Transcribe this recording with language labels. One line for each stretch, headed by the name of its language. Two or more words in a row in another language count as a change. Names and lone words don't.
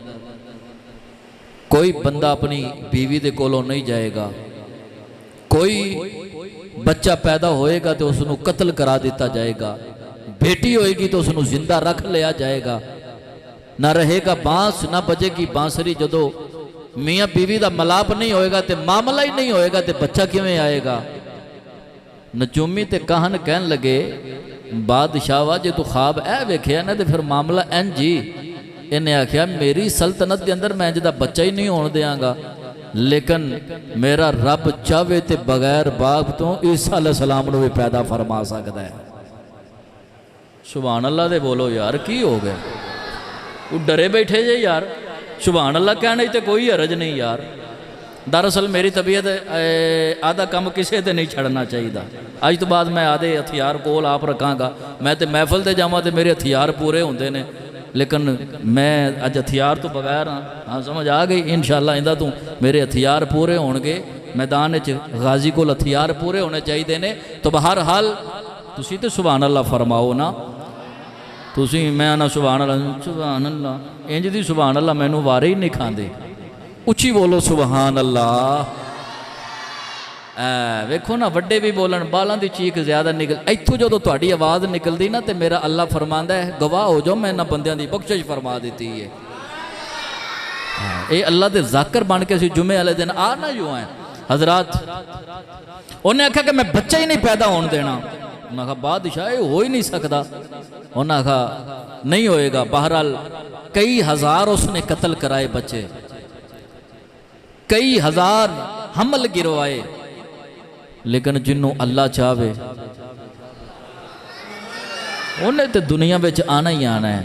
Punjabi: کوئی بندہ اپنی بیوی دے کولوں نہیں جائے گا کوئی بچہ پیدا ہوئے گا تو اس نو قتل کرا دیتا جائے گا بیٹی ہوئے گی تو اس نو زندہ رکھ لیا جائے گا
Urdu: نہ رہے گا بانس نہ بجے گی بانسری
Punjabi: جدو میاں بیوی دا ملاپ نہیں ہوئے گا تے معاملہ ہی نہیں ہوئے گا تے بچہ کیویں آئے گا نجومی تے کہن کہن لگے بادشاہ جے تو خواب اے ویکھیا نا تے پھر معاملہ این جی انہیں آکھیا میری سلطنت دے اندر میں جدا بچہ ہی نہیں ہون دیاں گا، لیکن میرا رب چاہے تے بغیر باپ تو عیسیٰ علیہ السلام نے بھی پیدا فرما سکتا ہے۔ سبحان اللہ دے بولو یار، کی ہو گئے وہ ڈرے بیٹھے جے یار، سبحان اللہ کہنے تے کوئی حرج نہیں یار۔ دراصل میری طبیعت آدھا کم کسے تے نہیں چھڑنا چاہیے، اج تو بعد میں آدھے ہتھیار کول آپ رکھاں گا، میں تے محفل تے جاواں تے میرے ہتھیار پورے ہوندے نے، لیکن میں اج ہتھیار تو بغیر ہاں سمجھ آ گئی انشاءاللہ آئندہ تو میرے ہتھیار پورے ہون گے، میدان غازی کو ہتھیار پورے ہونے چاہیے نے۔ تو بہرحال تسی تے سبحان اللہ فرماؤ نا، تسی میں نا سبحان اللہ انج دی سبحان اللہ مینوں وارے ہی نہیں کھاندے، اچھی بولو سبحان اللہ۔ ویکھو نا وڈے بھی بولن، بالاں دی چیخ زیادہ نکل، ایتھوں جدوں تہاڈی آواز نکلدی نا تے میرا اللہ فرماندا ہے گواہ ہو جاؤ میں انہاں بندیاں دی بخشش فرما دیتی ہے۔ اے اللہ دے ذاکر بن کے اسی جمعے والے دن آ نہ جو ہیں حضرات، انہیں آکھا کہ میں بچہ ہی نہیں پیدا ہون دینا،
Urdu: انہاں کہا بادشاہ یہ ہو ہی نہیں سکتا،
Punjabi: انہاں کہا نہیں ہوئے گا۔ بہرحال کئی ہزار اس نے قتل کرائے بچے، کئی ہزار حمل گروائے، لیکن جنوں اللہ چاہے انہیں تے دنیا بچ آنا ہی آنا ہے۔